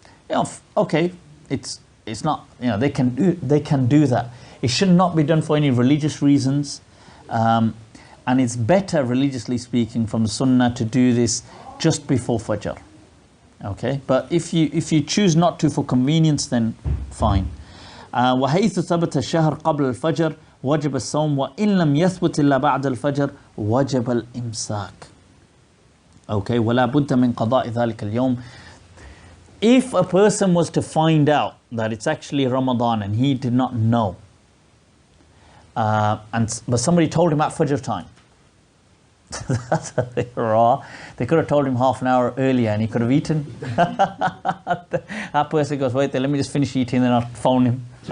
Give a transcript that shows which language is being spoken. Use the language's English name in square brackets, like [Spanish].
[English] You know, okay, it's not, you know, they can do that. It should not be done for any religious reasons, and it's better, religiously speaking, from the sunnah to do this just before fajr. Okay, but if you choose not to for convenience, then fine. [Arabic] وحيث ثبت الشهر قبل الفجر وجب الصوم وإن لم يثبت إلا بعد الفجر وجب الإمساك. Okay, ولا بد من قضاء ذلك اليوم. [English] If a person was to find out that it's actually Ramadan and he did not know, but somebody told him at Fajr time, that's a bit raw. They could have told him half an hour earlier and he could have eaten. That person goes, wait there, let me just finish eating, then I'll phone him.